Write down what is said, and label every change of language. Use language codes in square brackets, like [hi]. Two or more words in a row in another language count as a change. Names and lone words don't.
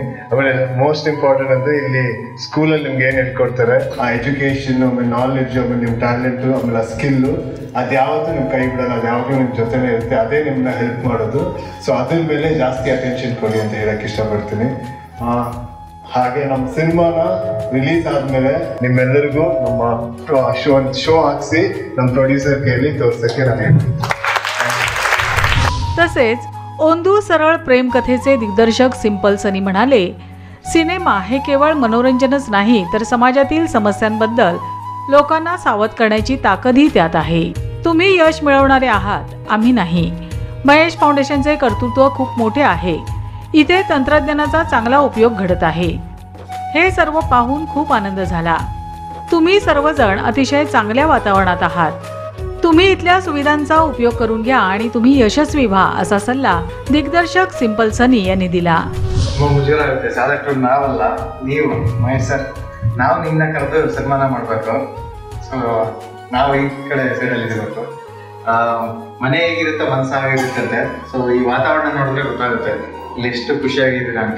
[kn] ಆಮೇಲೆ [en] most important [kn] ಅಂದ್ರೆ ಇಲ್ಲಿ ಸ್ಕೂಲಲ್ಲಿ ನಿಮ್ಗೆ ಏನ್ ಹೇಳ್ಕೊಡ್ತಾರೆ, ಆ ಎಜುಕೇಶನ್, ಆಮೇಲೆ ನಾಲೆಡ್ಜ್, ಆಮೇಲೆ ನಿಮ್ ಟ್ಯಾಲೆಂಟ್, ಆಮೇಲೆ ಸ್ಕಿಲ್, ಅದು ಯಾವತ್ತೂ ನಿಮ್ ಕೈ ಬಿಡಲ್ಲ, ಅದು ಯಾವಾಗಲೂ ನಿಮ್ ಜೊತೆನೇ ಇರುತ್ತೆ, ಅದೇ ನಿಮ್ಮನ್ನ ಹೆಲ್ಪ್ ಮಾಡೋದು। ಸೊ ಅದ್ರ ಮೇಲೆ ಜಾಸ್ತಿ ಅಟೆನ್ಷನ್ ಕೊಡಿ ಅಂತ ಹೇಳಕ್ ಇಷ್ಟಪಡ್ತೀನಿ। ಹಾಗೆ ನಮ್ಮ ಸಿನಿಮಾನ ರಿಲೀಸ್ ಆದ್ಮೇಲೆ ನಿಮ್ಮೆಲ್ಲರಿಗೂ ನಮ್ಮ ಶೋ ಹಾಕ್ಸಿ ನಮ್ಮ ಪ್ರೊಡ್ಯೂಸರ್ ಕೈಯಲ್ಲಿ ತೋರ್ಸಕ್ಕೆ ನಾನು ಹೇಳ್ತೀನಿ। [mr] तसेच ओंदू सरळ प्रेमकथेचे दिग्दर्शक सिंपल सनी म्हणाले, सिनेमा हे केवळ मनोरंजनच नाही तर समाजातील समस्यांबद्दल लोकांना सावध करण्याची ताकदही त्यात आहे। तुम्ही यश मिळवणारे आहात, आम्ही नाही। महेश फाउंडेशनचे कर्तृत्व खूप मोठे आहे। इथे तंत्रज्ञानाचा चांगला उपयोग घडत आहे। हे सर्व पाहून खूप आनंद झाला। तुम्ही सर्वजण अतिशय चांगल्या वातावरणात आहात। तुम्ही इथल्या सुविधांचा उपयोग करून घ्या आणि तुम्ही यशस्वी व्हा असा सल्ला दिग्दर्शक सिंपल सनी यांनी दिला। [kn] ಮುಜುಗರಾಗುತ್ತೆ ಸಾದಷ್ಟು ನಾವಲ್ಲ, ನೀವು ಮಹೇಶ್ ಸರ್, ನಾವು ನಿಮ್ಮನ್ನ ಕರೆದು ಸನ್ಮಾನ ಮಾಡಬೇಕು। ಸೊ ನಾವು ಈ ಕಡೆ ಸೈಡಲ್ಲಿ ಇರಬೇಕು। ಮನೆ ಹೇಗಿರುತ್ತೆ ಮನಸ್ಸು ಹಾಗಿರುತ್ತೆ। ಸೊ ಈ ವಾತಾವರಣ ನೋಡಿದ್ರೆ ಗೊತ್ತಾಗುತ್ತೆ ಇಲ್ಲಿ ಎಷ್ಟು ಖುಷಿಯಾಗಿದ್ದೀರಾ ಅಂತ।